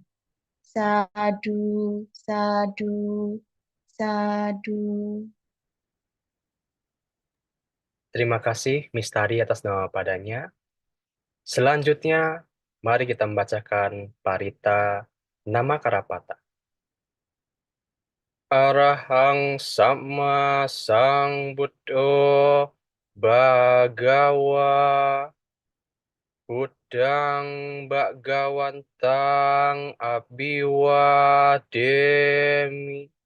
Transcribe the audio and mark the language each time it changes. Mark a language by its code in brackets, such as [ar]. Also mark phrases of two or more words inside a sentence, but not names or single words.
[pi] Sadu, sadu, sadu. [id] Terima kasih, Mistari, atas nama padanya. Selanjutnya, mari kita membacakan Parita Nama Karapata. [pi] Arahang Sama Sang Buddho Bhagawa Budang Bhagawantang Abhiwademi.